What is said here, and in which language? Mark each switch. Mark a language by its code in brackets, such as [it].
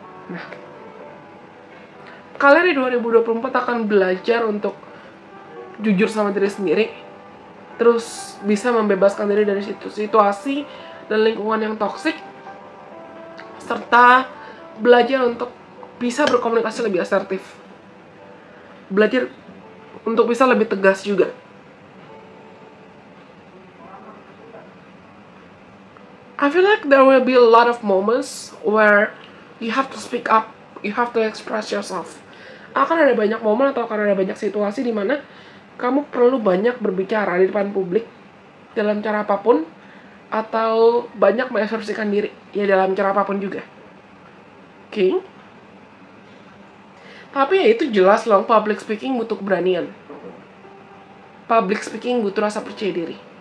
[id] Nah, kalian di 2024 akan belajar untuk jujur sama diri sendiri, terus bisa membebaskan diri dari situasi dan lingkungan yang toksik, serta belajar untuk bisa berkomunikasi lebih asertif, belajar untuk bisa lebih tegas juga. [en] I feel like there will be a lot of moments where you have to speak up, you have to express yourself. [id] Akan ada banyak momen atau akan ada banyak situasi di mana kamu perlu banyak berbicara di depan publik dalam cara apapun, atau banyak mengekspresikan diri ya dalam cara apapun juga. Oke? Tapi ya itu jelas loh, public speaking butuh keberanian. Public speaking butuh rasa percaya diri.